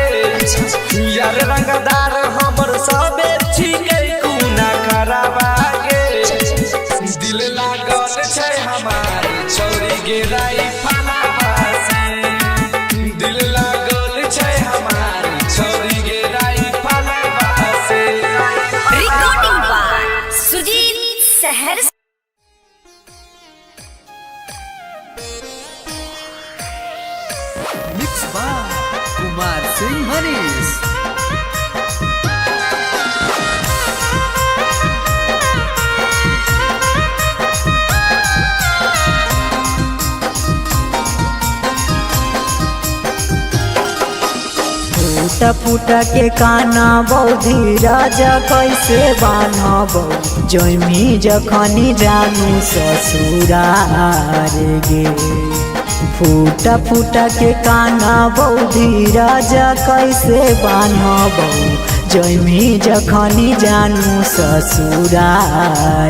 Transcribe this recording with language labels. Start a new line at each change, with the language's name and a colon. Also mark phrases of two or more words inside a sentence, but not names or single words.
Maithili: यार रंगदार हमर सबे छिकै कुना खराबा गे दिल लागल छै हमार छौरी गिराई फलावा से दिल लागल छै हमार छौरी गिराई फलावा से
English: Recording by Sujit Saharsa. Mix by Kumar Singh Manish.
Maithili: फूटा फूटा के काना बौधी राजा कैसे बान्हबौ जैमी जखनी जानू ससुरार गे फूटा फूटा के काना बौधी राजा कैसे बान्हबौ जैमी जखनी जानू ससुरार